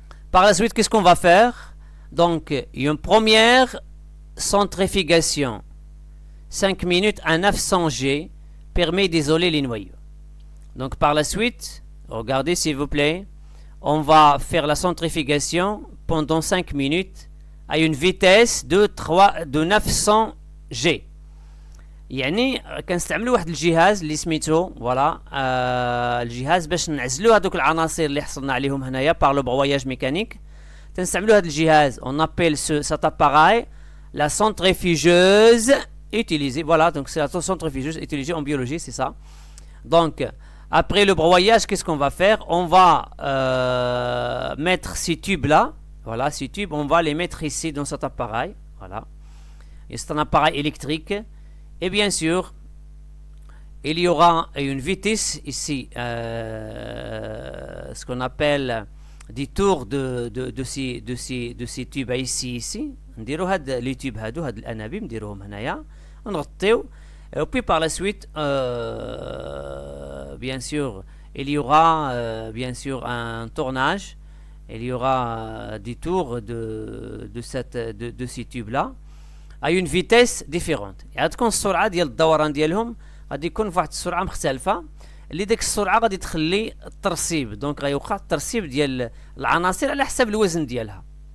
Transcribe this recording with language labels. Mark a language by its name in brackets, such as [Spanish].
[French] Par la suite, qu'est-ce qu'on va faire? Donc, une première centrifugation, 5 minutes à 900 G, permet d'isoler les noyaux. Donc, par la suite, regardez s'il vous plaît, on va faire la centrifugation pendant 5 minutes à une vitesse de 900 G. [Arabic] يعني كنستعملوا واحد الجهاز اللي سميتو فوالا الجهاز باش نعزلوا هذوك العناصر اللي حصلنا عليهم هنايا [French] par le broyage mécanique. [Arabic] تنستعملوا هذا الجهاز, [French] on appelle cet appareil la centrifugeuse utilisée. Voilà, donc c'est la centrifugeuse utilisée en biologie, c'est ça. Donc après le broyage, qu'est-ce qu'on va faire? On va mettre ces tubes là, voilà, ces tubes, on va les mettre ici dans cet appareil, voilà. Et c'est un appareil électrique. Et bien sûr, il y aura une vitesse ici, ce qu'on appelle des tours de ces tubes ici. [Arabic] نديروا هاد لي تيوب هادو, هاد الانابيب نديروهم هنايا ونغطيو. [French] Et puis par la suite, bien sûr, il y aura bien sûr un tournage, il y aura des tours de ces tubes-là à une vitesse différente. [Arabic] يعني تكون السرعة ديال الدوران ديالهم غادي يكون فواحد السرعة مختلفة اللي ديك السرعة غادي تخلي الترسيب دونك غيوقع الترسيب ديال العناصر على حسب الوزن ديالها.